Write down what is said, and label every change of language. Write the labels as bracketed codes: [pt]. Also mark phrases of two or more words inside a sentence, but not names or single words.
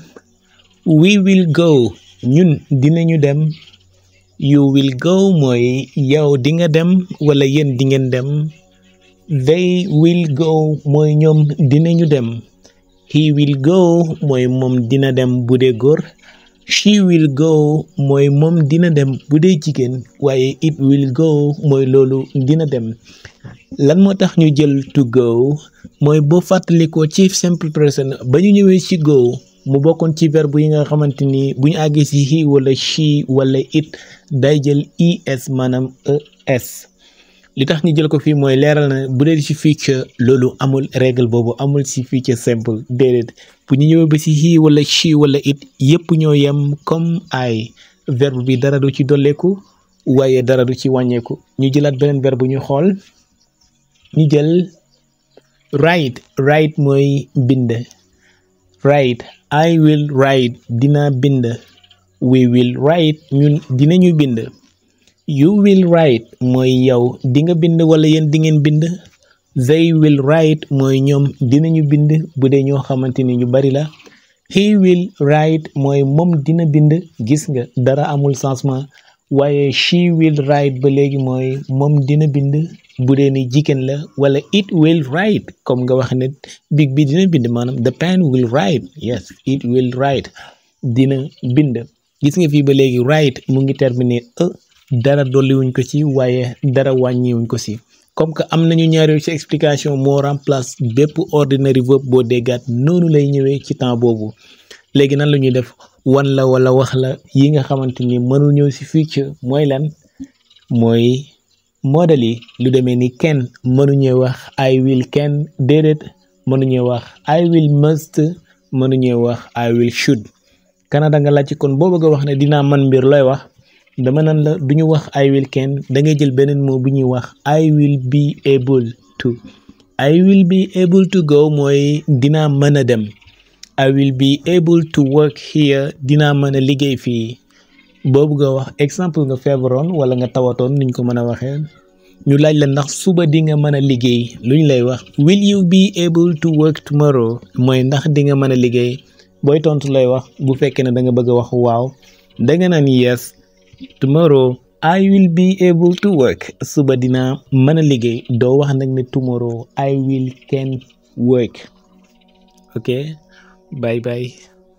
[en] we will go [wo] ñun dinañu dem, [en] you will go [wo] mooy yow di nga dem wala yéen di ngeen dem, [en] they will go [wo] mooy ñoom dinañu dem, [en] he will go [wo] mooy moom dina dem bu dee góor, [en] she will go [wo] mooy moom dina dem bu dee jigéen waaye [en] it will go [wo] mooy loolu dina dem. lan moo tax ñu jël [en] to go [wo] mooy boo fàttalikoo ci [en] simple present [wo] ba ñu ñëwee ci go mu bokkoon ci verbe yi nga xamante ni bu ñu àggee ci he wala she wala it day jël es maanaam es. li tax ñu jël ko fii mooy leeral na bu dee ci future loolu amul règle boobu amul ci [fr] future simple [wo] déedéet bu ñu ñëwee ba ci he wala she wala it yépp ñoo yem comme ay verbe bi dara du ci dolleeku waaye dara du ci wàññeeku. ñu jëlaat beneen verbe ñu xool ñu jël write. write mooy bind. [en] write I will write [wo] dina bind, [en] we will write [wo] ñun dinañu bind, [en] you will write [wo] mooy yow di nga bind wala yéen di ngeen bind, [en] they will write [wo] mooy ñoom dinañu bind bu dee ñoo xamante ni ñu bari la, [en] he will write [wo] mooy moom dina bind gis nga dara amul changement waaye [en] she will write [wo] ba léegi mooy moom dina bind bu dee ni jigéen la, wala [en] it will write [wo] comme nga wax ne big bi dina bind maanaam [en] the pen will write, yes it will write [wo] dina bind. gis nga fii ba léegi write mu ngi terminer dara dolliwuñ ko ci waaye dara wàññiwuñ ko ci. [fr] comme que [wo] am nañu ñaar ci explication moo remplace bépp [en] ordinary verb [wo] boo déggaat noonu lay ñëwee ci temps boobu. léegi nan la ñuy def wan la wala wax la yi nga xamante ni mënul ñëw ci future mooy lan mooy modèle yi lu demee ni can mënuñee wax [en] I will can [wo] déedéet, mënuñee wax [en] I will must, [wo] mënuñee wax [en] I will should. [wo] Canada nga laaj kon boo bëgg a wax ne dinaa man mbir looy wax dama nan la duñu wax [en] I will can [wo] da ngay jël beneen mot bu ñuy wax [en] I will be able to. I will be able to go mooy [wo] dinaa mën a dem, [en] I will be able to work here [wo] dinaa mën a liggéey fii. boo bëgg a wax exemple nga feebaroon wala nga tawatoon niñ ko mën a waxee ñu laaj la ndax suba di nga mën a liggéey lu ñu lay wax [en] will you be able to work tomorrow [wo] mooy ndax di nga mën a liggéey. booy tontu lay wax bu fekkee ne da nga bëgg a wax waaw da nga naan [en] yes tomorrow I will be able to work [wo] suba dinaa mën a liggéey doo wax nag ne [en] tomorrow I will can work. ok bye bye.